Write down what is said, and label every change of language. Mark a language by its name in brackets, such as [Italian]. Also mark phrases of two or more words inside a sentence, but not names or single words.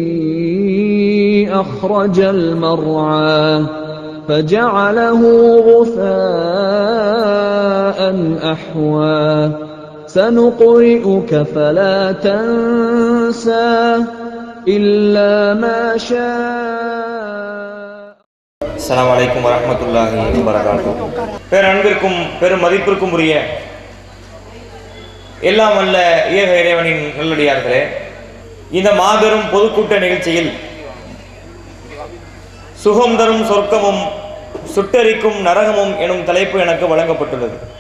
[Arabic] أخرج المرعى فجعله غثاء أحوى سنقرئك فلا تنسى إلا ما شاء. السلام عليكم ورحمة الله وبركاته. [Tamil] பேரன்பிற்கும் பெரும் மதிப்பிற்கும் உரிய எல்லாம் வல்ல ஏக இறைவனின் நல்லடியார்களே, இந்த மாபெரும் பொதுக்கூட்ட நிகழ்ச்சியில் சுகம் தரும் சொர்க்கமும் சுட்டரிக்கும் நரகமும் எனும் தலைப்பு எனக்கு வழங்கப்பட்டுள்ளது.